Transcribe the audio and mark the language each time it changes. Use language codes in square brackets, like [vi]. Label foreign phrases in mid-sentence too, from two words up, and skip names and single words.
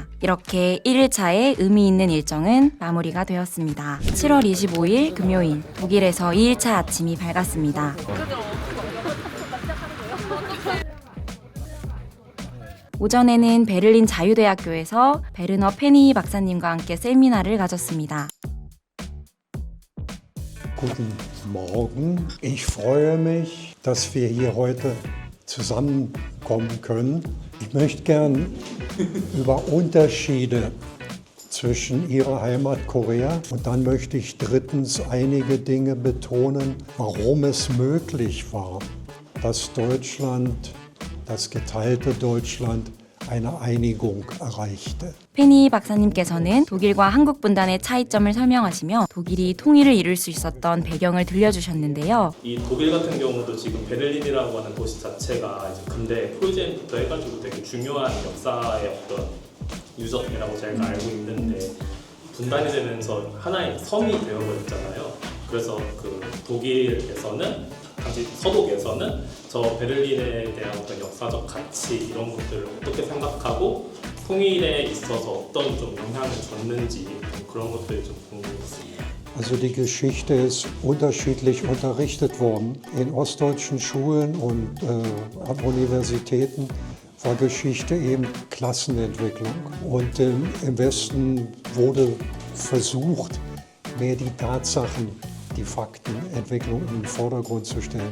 [ko] 이렇게 1일차의 의미 있는 일정은 마무리가 되었습니다. 7월 25일 금요일 독일에서 2일차 아침이 밝았습니다. 오전에는 베를린 자유대학교에서 베르너 페니 박사님과 함께 세미나를 가졌습니다. [de] Guten Morgen. Ich freue mich, dass wir hier heute zusammenkommen können. Ich möchte gern über Unterschiede zwischen ihrer Heimat Korea und dann möchte ich drittens einige Dinge betonen, warum es möglich war, dass Deutschland, das geteilte Deutschland, eine Einigung erreichte. [ko] 페니 박사님께서는 독일과 한국 분단의 차이점을 설명하시며 독일이 통일을 이룰 수 있었던 배경을 들려주셨는데요. 이 독일 같은 경우도 지금 베를린이라고 하는 도시 자체가 이제 근대 프로이센부터 해가지고 되게 중요한 역사의 어떤 유적이라고 저희가 알고 있는데 분단이 되면서 하나의 섬이 되어버렸잖아요. 그래서 그 독일에서는 당시 서독에서는 저 베를린에 대한 어떤 역사적 가치 이런 것들을 어떻게 생각하고 통일에 있어서 어떤 좀 영향을 줬는지 그런 것들이 좀 궁금했습니다. [de] Also die Geschichte ist unterschiedlich unterrichtet worden. In ostdeutschen Schulen und an Universitäten war Geschichte eben Klassenentwicklung. Und im Westen wurde versucht, mehr die Tatsachen, die Faktenentwicklung in den Vordergrund zu stellen.